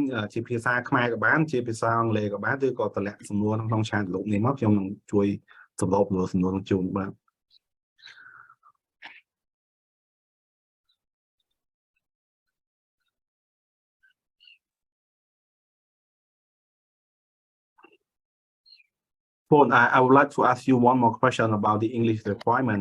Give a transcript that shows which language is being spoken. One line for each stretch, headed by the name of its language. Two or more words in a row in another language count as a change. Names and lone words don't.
Khmer: ជាភាសាខ្មែរក៏បានជាភាសាអង់គ្លេសក៏បានឬក៏តម្លាក់សំណួរក្នុងឆាតលោកនេះមកខ្ញុំនឹងជួយសម្របសំណួរនឹងជូនបាទ
English: Paul, I would like to ask you one more question about the English requirement.